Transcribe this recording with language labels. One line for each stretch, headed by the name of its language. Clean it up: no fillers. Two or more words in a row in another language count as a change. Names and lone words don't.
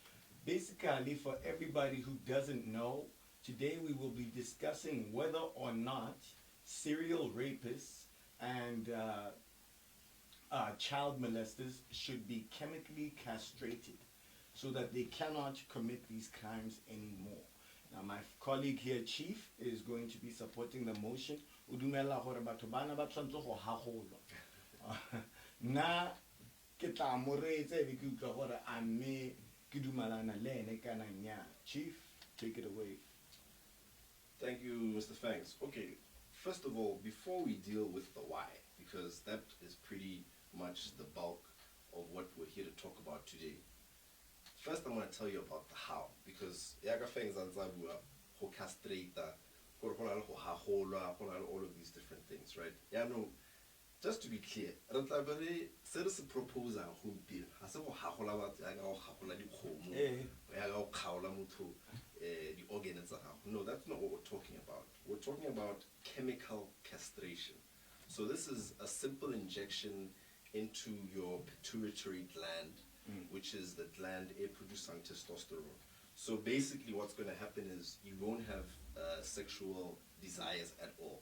English: Basically, for everybody who doesn't know, today we will be discussing whether or not serial rapists and child molesters should be chemically castrated so that they cannot commit these crimes anymore. Now my colleague here, Chief, is going to be supporting the motion.
Tswana: Na ke tla mo reetse be ke utlwa gore a mme ke dumalana le ene kana nnyaa.
English: Chief, take it away. Thank you, Mr. Fangs. Okay, first of all, before we deal with the why, because that is pretty much the bulk of what we're here to talk about today. First, I'm going to tell you about the how, because
Tswana: yaga Fangs anzabua ho
English: castrate all of these different things, right? Yeah, no. Just to be clear,
Tswana: se proposal gompieno ga se go gagola batho ya go gagola dikgomo ya go kgaola motho
English: the organs. No, that's not what we're talking about. We're talking about chemical castration. So this is a simple injection into your pituitary gland, which is the gland producing testosterone. So basically what's going to happen is you won't have sexual desires at all.